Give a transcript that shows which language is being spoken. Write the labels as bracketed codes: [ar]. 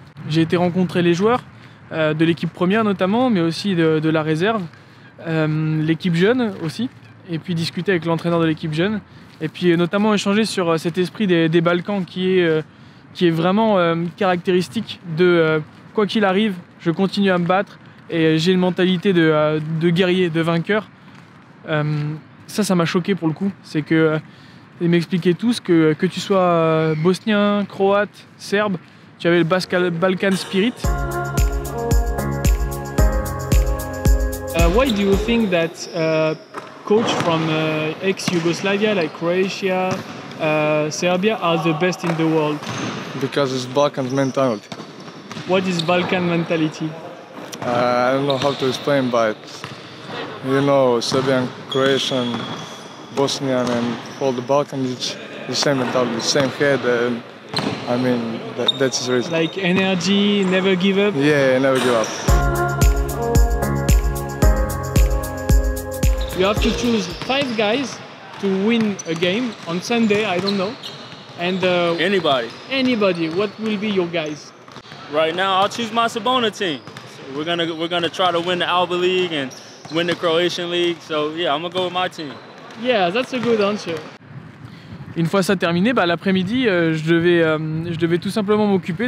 [fr] J'ai été rencontrer les joueurs de l'équipe première notamment, mais aussi de la réserve, l'équipe jeune aussi, et puis discuter avec l'entraîneur de l'équipe jeune, et puis notamment échanger sur cet esprit des Balkans qui est vraiment caractéristique de quoi qu'il arrive, je continue à me battre, et j'ai une mentalité de guerrier, de vainqueur. Ça m'a choqué pour le coup. C'est que ils m'expliquaient tous que tu sois bosnien, croate, serbe, tu avais le Balkan Spirit. [en] Why do you think that coach from ex-Yugoslavia like Croatia, Serbia are the best in the world? Because it's Balkan mentality. What is Balkan mentality? I don't know how to explain, but you know, Serbian, Croatian, Bosnian, and all the Balkans, it's the same mentality, the same head. And I mean, that's the reason. Like energy, never give up? Yeah, never give up. You have to choose 5 guys to win a game on Sunday, I don't know. And anybody. Anybody. What will be your guys? Right now, I'll choose my Sabona team. So we're gonna try to win the Alba League and win the Croatian League. So yeah, I'm gonna go with my team. Yeah, that's a good answer. [fr] Une fois ça terminé, bah, l'après-midi, je devais tout simplement m'occuper.